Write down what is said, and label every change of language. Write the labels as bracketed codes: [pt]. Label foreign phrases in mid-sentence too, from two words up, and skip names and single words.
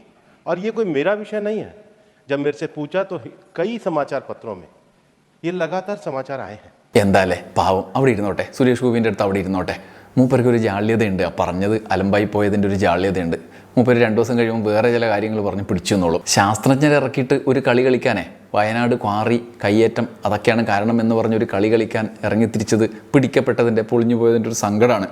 [hi] और ये कोई मेरा विषय नहीं है. जब मेरे से पूछा तो कई समाचार पत्रों में ये लगातार समाचार आए हैं. [ml] എന്താല്ലേ പാവം, അവിടെ ഇരുന്നോട്ടെ. സുരേഷ് ഗോപിൻ്റെ അടുത്ത് അവിടെ ഇരുന്നോട്ടെ. മൂപ്പർക്ക് ഒരു ജാള്യതയുണ്ട്. ആ പറഞ്ഞത് അലമ്പായി പോയതിൻ്റെ ഒരു ജാള്യതയുണ്ട്. മൂപ്പര് 2 ദിവസം കഴിയുമ്പോൾ വേറെ ചില കാര്യങ്ങൾ പറഞ്ഞ് പിടിച്ചു എന്നോളും. ശാസ്ത്രജ്ഞരെ ഇറക്കിയിട്ട് ഒരു കളി കളിക്കാനേ വയനാട് ക്വാറി കയ്യേറ്റം അതൊക്കെയാണ് കാരണം എന്ന് പറഞ്ഞൊരു കളി കളിക്കാൻ ഇറങ്ങിത്തിരിച്ചത് പിടിക്കപ്പെട്ടതിൻ്റെ പൊളിഞ്ഞു പോയതിൻ്റെ ഒരു സങ്കടമാണ്.